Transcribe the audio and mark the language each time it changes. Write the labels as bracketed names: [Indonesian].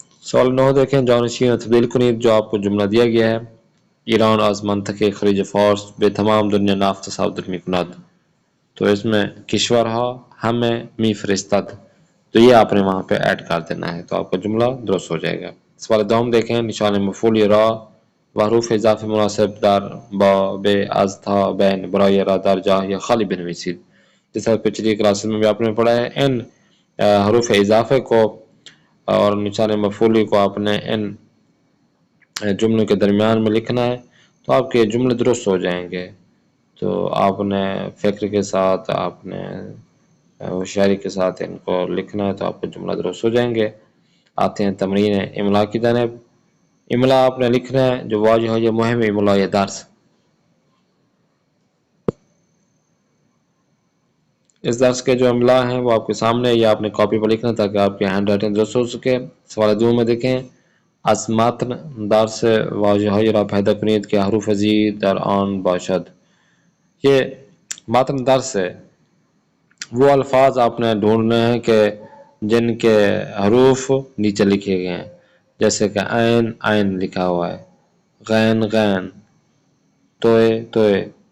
[Urdu] سوال 9 دیکھیں. [Persian] جانشین تبدیل کنید. [Urdu] جو آپ کو جملہ دیا گیا ہے [Persian] ایران از منطقه خلیج فارس به تمام دنیا نفت صادر میکند، [Urdu] تو اس میں کشورها ہمیں میفرستد، تو یہ آپ نے وہاں پہ ایڈ کر دینا ہے تو آپ کا جملہ درست ہو جائے گا. سوال 2 دیکھیں. [Persian] نشان مفعول را و حروف اضافه مناسب در باب از تا بین برای را در جای خالی بنویسید. [Urdu] جیسا پچھلی کلاسز میں بھی آپ نے پڑھا ہے، ان حروف اضافے کو اور نشان مفعولی کو آپ نے ان جملوں کے درمیان میں لکھنا ہے تو آپ کے جملے درست ہو جائیں گے. تو آپ نے فکر کے ساتھ، آپ نے ہوشیاری کے ساتھ ان کو لکھنا ہے تو آپ کے جملہ درست ہو جائیں گے. آتے ہیں تمرین املا کی جانب. املا آپ نے لکھنا ہے جو واضح ہو یہ مہم املا یا درس. اس درس کے جو املا ہیں وہ آپ کے سامنے، یا آپ نے کاپی پر لکھنا تاکہ آپ کی ہینڈ رائٹنگ درست ہو سکے. سوال 2 میں دیکھیں. [Persian] از متن درس واژه‌های را پیدا کنید که حروف زیر در آن باشد. [Urdu] یہ متن درس ہے وہ الفاظ آپ نے ڈھونڈنے ہیں کہ جن کے حروف نیچے لکھے گئے ہیں، جیسے کہ عین عین لکھا ہوا ہے، غین غین، توئے توئے.